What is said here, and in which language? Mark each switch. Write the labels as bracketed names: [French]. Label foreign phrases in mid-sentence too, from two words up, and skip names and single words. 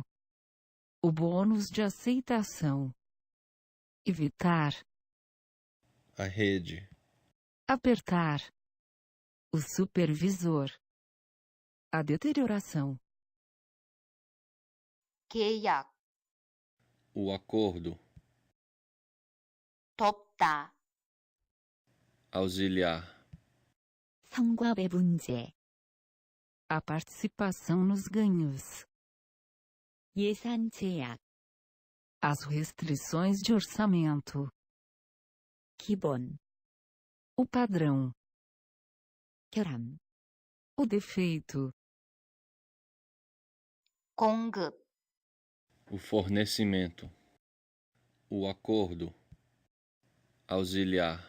[Portuguese] O bônus de aceitação. Evitar. a rede, Apertar. O supervisor. A deterioração. [Korean] 계약, [Portuguese] o acordo, [Korean] 돕다, [Portuguese] auxiliar, [Korean] 성과배 문제, [Portuguese] A participação nos ganhos. [Korean] 예산 제약, [Portuguese] As restrições de orçamento. [Korean] 기본, [Portuguese] O padrão. [Korean] 결함, [Portuguese] O defeito. [Korean] 공급, [Portuguese] o fornecimento, o acordo, auxiliar,